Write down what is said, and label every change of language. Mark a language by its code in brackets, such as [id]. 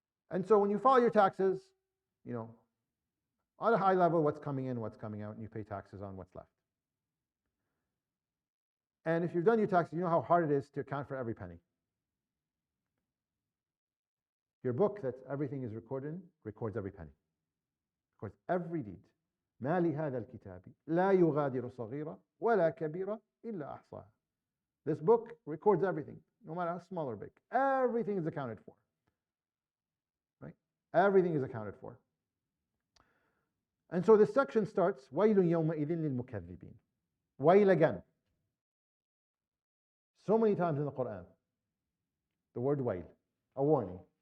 [en] And so when you file your taxes, on a high level, what's coming in, what's coming out, and you pay taxes on what's left. And if you've done your taxes, you know how hard it is to account for every penny. Your book that everything is recorded in records every penny, records every deed. [ar] ما لهذا الكتاب لا يغادر صغيرة ولا كبيرة إلا أحصاها. [en] This book records everything, no matter how small or big. Everything is accounted for, right? Everything is accounted for. And so this section starts, [ar] وَيْلٌ يَوْمَئِذٍ لِلْمُكَذِّبِينَ. [en] Wail again. So many times in the Quran, the word wail, a warning.